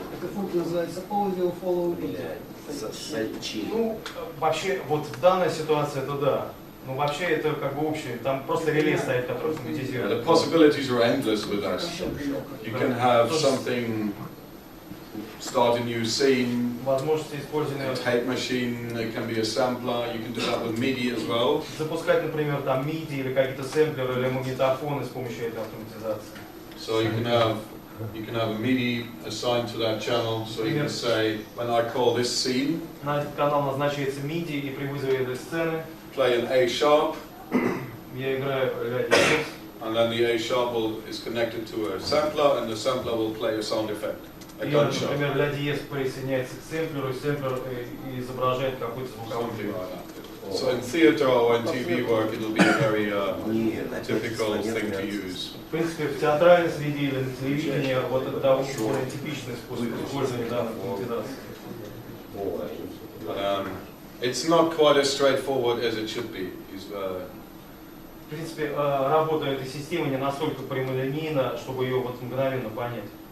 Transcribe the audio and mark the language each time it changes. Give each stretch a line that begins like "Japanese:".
Russian: Эта функция называется audio follow video. Ну, вообще, вот в данной ситуации это да. Но вообще это как бы общее. Там просто реле стоит, который автоматизирует.
English: The possibilities are endless with that. You can have something start a new scene,
Russian: возможности использования
English: tape machine, it can be a sampler, you can do that with MIDI as well.
Russian: Запускать, например, там MIDI или какие-то сэмплеры или магнитофоны с помощью этой автоматизации.
English: So you can have a MIDI assigned to that channel, so you can say, when I call this scene,
Russian: на этот канал назначается MIDI, и при вызове этой сцены
English: play an A sharp,
Russian: я играю ля диез,
English: and then the A sharp is connected to a sampler, and the sampler will play a sound effect.
Russian: и, например, ля диез присоединяется к сэмплеру, и сэмплер изображает какой-то звуковой
English: Something like that. So in theatre or in TV work, it will be a very typical thing to use.
Russian: В принципе, в театральной среде или на телевидении вот это довольно типичный способ использования данной автоматизации.
English: It's not quite as straightforward as it should be.
Russian: В принципе, работа этой системы не настолько прямолинейна, чтобы ее вот мгновенно понять.